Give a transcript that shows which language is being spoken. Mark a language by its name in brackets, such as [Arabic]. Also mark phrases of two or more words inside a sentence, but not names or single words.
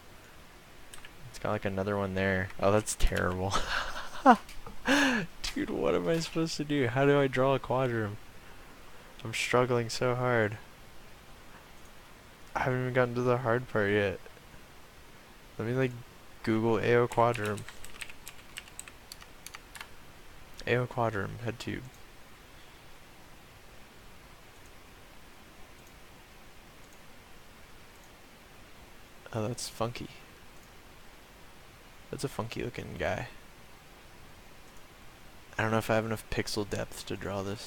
[English] It's got like another one there. Oh, that's terrible. Dude, what am I supposed to do? How do I draw a quadrum? I'm struggling so hard. I haven't even gotten to the hard part yet. Let me like Google AO quadrum. AO quadrum head tube. Oh, that's funky. That's a funky looking guy. I don't know if I have enough pixel depth to draw this.